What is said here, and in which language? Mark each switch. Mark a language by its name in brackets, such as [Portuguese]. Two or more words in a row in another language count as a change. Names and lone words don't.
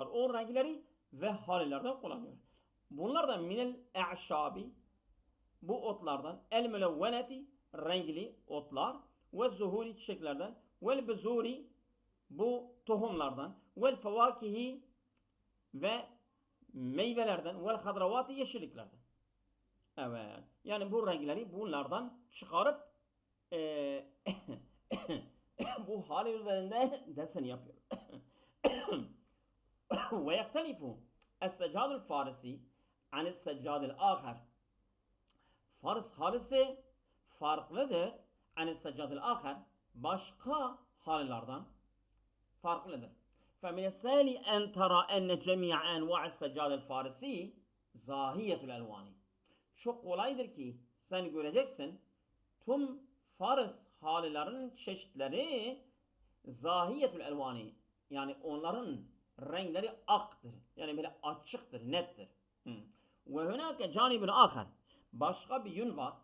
[Turkish] O renkleri ve halilerden kullanıyor. Bunlar da [Arabic] من الأعشاب [Turkish] bu otlardan [Arabic] الملونة [Turkish] renkli otlar ve zuhuri çiçeklerden [Arabic] والبذور [Turkish] bu tohumlardan [Arabic] والفواكه [Turkish] ve meyvelerden [Arabic] والخضراوات [Turkish] yeşilliklerden. Evet. Yani bu renkleri bunlardan çıkarıp bu hali üzerinde desen yapıyor. [Arabic] ويختلف السجاد الفارسي عن السجاد الآخر. [Turkish] Fars halisi farklıdır. [Arabic] عن السجاد الآخر, [Turkish] başka hallerden farklıdır. [Arabic] فمن السهل أن ترى أن جميع أنواع السجاد الفارسي زاهية الألوان. [Turkish] Çok kolaydır ki sen göreceksin tüm Fars hallerin çeşitleri [Arabic] زاهية الألوان, [Turkish] yani onların renkleri aktır. Yani böyle açıktır, nettir. Ve [Arabic] هناك جانب آخر, [Turkish] başka bir yön var.